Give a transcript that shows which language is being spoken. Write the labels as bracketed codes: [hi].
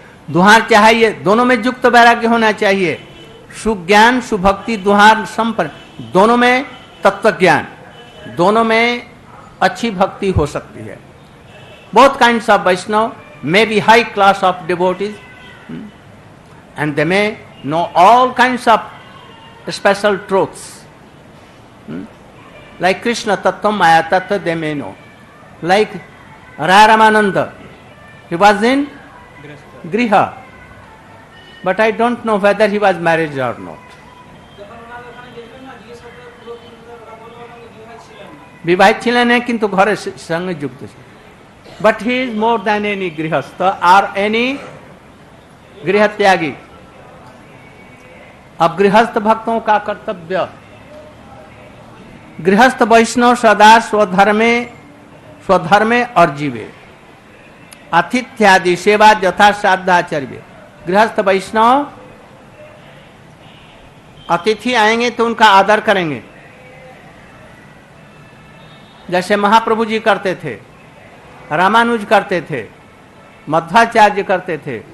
[hi] दुहार चाहिए, दोनों में युक्त वैराग्य होना चाहिए। सुज्ञान सुभक्ति दुहार संपन्न, दोनों में तत्व ज्ञान, दोनों में अच्छी भक्ति हो सकती है। [en] Both kinds of Vaishnava may be high class of devotees and they may know all kinds of special truths like Krishna Tattva Maya Tattva they may know. Like Raya Ramananda, he was in Griha, but I don't know whether he was married or not. [hi] विवाहित [bn] ছিলেন না কিন্তু ঘরের সঙ্গে যুক্ত ছিলেন। [en] But he is more than any गृहस्थ or any गृह त्यागी। [hi] अब गृहस्थ भक्तों का कर्तव्य, गृहस्थ वैष्णव सदा स्वधर्मे और जीवे, आतिथ्यादि सेवा यथा साध्याचर्य। गृहस्थ वैष्णव अतिथि आएंगे तो उनका आदर करेंगे, जैसे महाप्रभु जी करते थे, रामानुज करते थे, मध्वाचार्य करते थे।